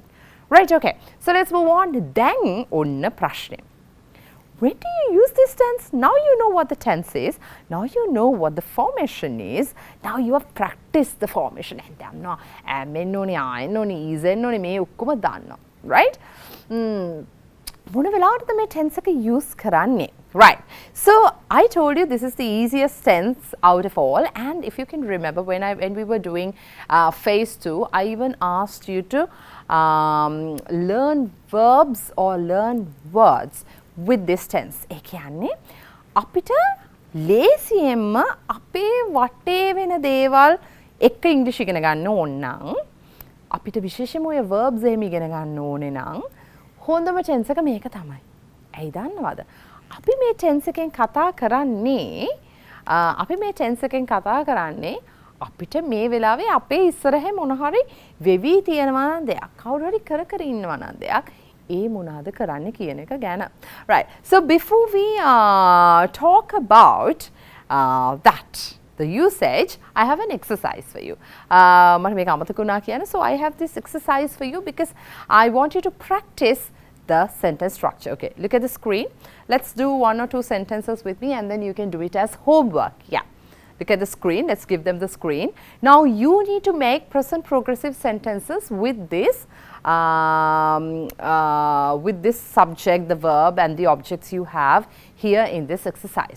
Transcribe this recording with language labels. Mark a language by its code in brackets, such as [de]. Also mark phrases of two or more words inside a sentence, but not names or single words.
[en] Right, okay. So let's move on. Then [si] ඔන්න ප්‍රශ්නේ. [en] When do you use this tense? Now you know what the tense is. Now you know what the formation is. Now you have practiced the formation. Right? [si] මොන වෙලාවටද මේ tense එක use කරන්නේ? [en] Right. So I told you this is the easiest tense out of all, and if you can remember when we were doing phase 2, I even asked you to learn verbs or learn words with this tense. [si] ඒ කියන්නේ අපිට ලේසියෙන්ම අපේ වටේ වෙන දේවල් එක්ක ඉංග්‍රීසි ඉගෙන ගන්න ඕන නම් අපිට විශේෂයෙන්ම ඔය verbs එහෙම ඉගෙන ගන්න ඕනේ නම් හොඳම tense එක මේක තමයි. ඇයි දන්නවද? අපි මේ tense එකෙන් කතා කරන්නේ අපිට මේ වෙලාවේ අපේ ඉස්සරහේ මොන හරි වෙවි තියෙනවා නම් දෙයක්, කවුරු හරි කර ඉන්නවා නම් දෙයක්, ඒ මොනවාද කරන්න කියන එක ගැන. [en] Right. So before we talk about that, the usage, I have an exercise for you. [si] මට මේක අමතක වුණා කියන. [en] So I have this exercise for you because I want you to practice the sentence structure. Okay, look at the screen. Let's do 1 or 2 sentences with me and then you can do it as homework. Yeah. Look at the screen. Let's give them the screen. Now you need to make present progressive sentences with this subject, the verb and the objects you have here in this exercise.